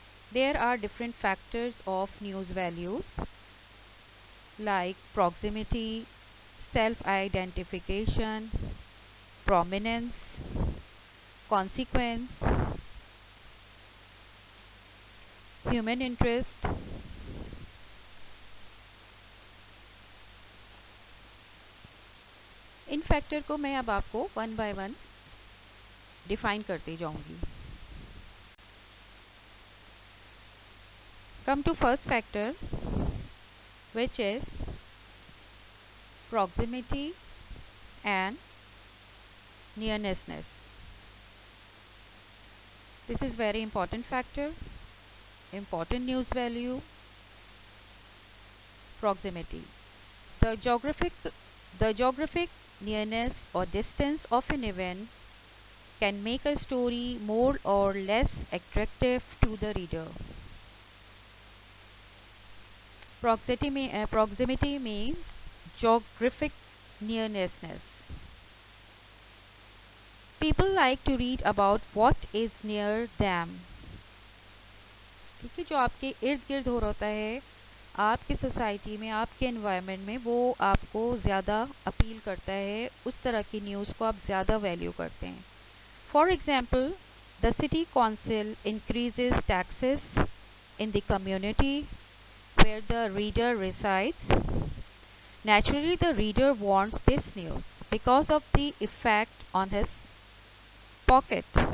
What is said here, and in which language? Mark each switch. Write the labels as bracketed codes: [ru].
[en] There are different factors of news values like proximity, self-identification, prominence, consequence, [ur] human interest, in factor کو میں اب آپ کو [en] one by one [ur] define کرتے جاؤں گی. [en] Come to first factor which is proximity and nearness. This is very important factor. Important news value, proximity. The geographic nearness or distance of an event can make a story more or less attractive to the reader. Proximity means geographic nearness. People like to read about what is near them. [ur] ٹھیک ہے، جو آپ کے ارد گرد ہو رہتا ہے، آپ کی سوسائٹی میں، آپ کے انوائرمنٹ میں، وہ آپ کو زیادہ اپیل کرتا ہے، اس طرح کی نیوز کو آپ زیادہ ویلیو کرتے ہیں. [en] For example, the city council increases taxes in the community where the reader resides. Naturally, the reader wants this news because of the effect on his pocket.